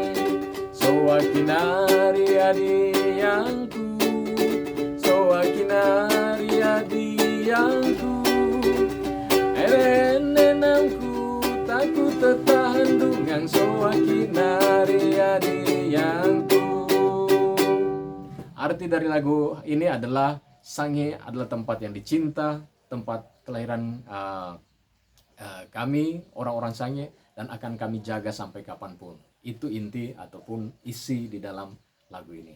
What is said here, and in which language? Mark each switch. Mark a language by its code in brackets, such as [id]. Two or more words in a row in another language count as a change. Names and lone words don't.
[sxn] soakinari adi yangku soakinari adi yangku nenangku takut tetandungan soakinari adi yangku. [id] Arti dari lagu ini adalah Sange adalah tempat yang dicinta, tempat kelahiran kami orang-orang Sange, dan akan kami jaga sampai kapanpun. Itu inti ataupun isi di dalam lagu ini.